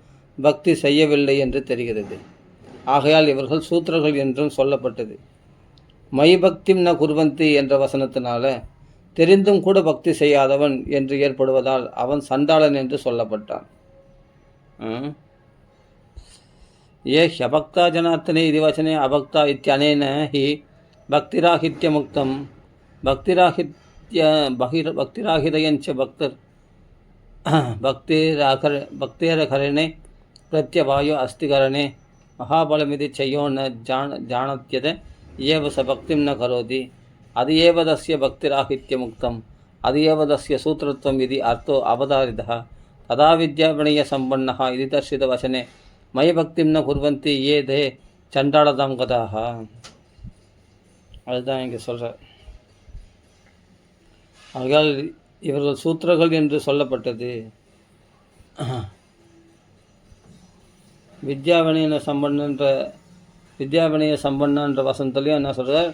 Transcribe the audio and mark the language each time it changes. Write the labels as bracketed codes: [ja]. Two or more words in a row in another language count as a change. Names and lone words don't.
[ta] பக்தி செய்யவில்லை என்று தெரிகிறது. ஆகையால் இவர்கள் சூத்திரர்கள் என்றும் சொல்லப்பட்டது. [sa] मद्भक्तिं न कुर्वन्ति [ta] என்ற வசனத்தினால தெரிந்தும் கூட பக்தி செய்யாதவன் என்று ஏற்படுவதால் அவன் சண்டாளன் என்று சொல்லப்பட்டான். [sa] ये ह्यभक्ता जनार्दने इति वचने अभक्ता इत्यनेन हि भक्तिराहित्यमुक्तं भक्तिराहितयञ्च भक्तेरकरणे प्रत्यवायो अस्तिकरणे महाबलमिति चयो न जानत्यत एव स भक्तिं न करोति अदि एव तस्य भक्तिराहित्यमुक्तम् अदि एव तस्य सूत्रत्वम् इति अर्थो अवधारितः तदा विद्याविनयसम्पन्नः इति दर्शितवचने मद्भक्तिं न कुर्वन्ति ये ते चण्डालतां गताः. [ta] அதுதான் இங்கே சொல்கிறார். ஆகையால் இவர்கள் சூத்திரர்கள் என்று சொல்லப்பட்டது. வித்யாவினய சம்பன்னன்ற வசனத்துலேயும் என்ன சொல்கிறார்?